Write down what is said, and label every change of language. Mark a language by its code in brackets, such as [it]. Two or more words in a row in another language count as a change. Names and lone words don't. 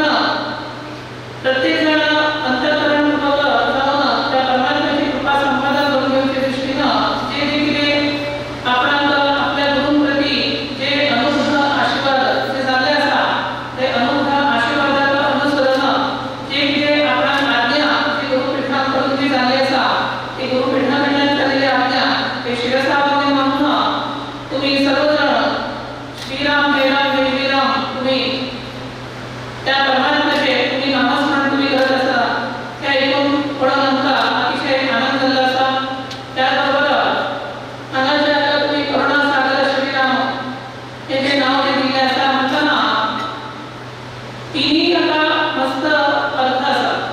[kok] प्रत्येक जण अंतःकरणपूर्वक जावन त्या परमात्म्याची कृपा संपादन करून घेवचे दृश्टीनं जे जे कितें आपणाक आपल्या गुरूंप्रती जे अनुग्रह आशीर्वाद जे जाल्ले आसा ते अनुग्रह आशीर्वादाक अनुसरून जे कितें आपणाक आज्ञा जी गुरुपीठांत करून जी जाल्ली आसा ती गुरुपीठा कडल्यान जाल्लेली आज्ञा ते शिरसा वरवीं मानून तुम्ही सर्वजण श्रीराम जय राम जय श्रीराम तुम्ही त्या परमात्म्याचे तुम्ही नामस्मरण तुम्ही करत आसा ते ऐकून पळोवन आमकां अतिशय आनंद जाल्लो आसा. त्याचबरोबर हांगाचे आता तुम्ही करुणा सागर श्रीराम हे जे नाव जे दिल्लें आसा म्हणटाना तिनी हाका मस्त अर्थ आसा.